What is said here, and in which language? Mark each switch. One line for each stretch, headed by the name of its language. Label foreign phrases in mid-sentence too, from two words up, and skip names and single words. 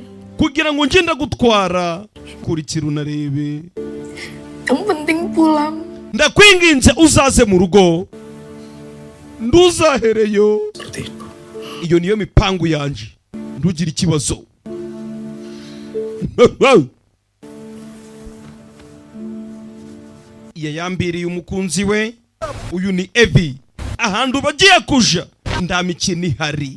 Kinyarwanda: Kugira ngo nje ndagutwara, kurikira unarebe.
Indonesian: Yang penting pulang.
Kinyarwanda: Ndakwinginze uzaze mu rugo, nduzahereyo.
Indonesian: Seperti itu.
Kinyarwanda: Iyo niyo mipangu yanje, ntugire ikibazo. Yayambiriye umukunzi we, uyu ni Evi. Ahantu bagiye kuja nda mikino ihari.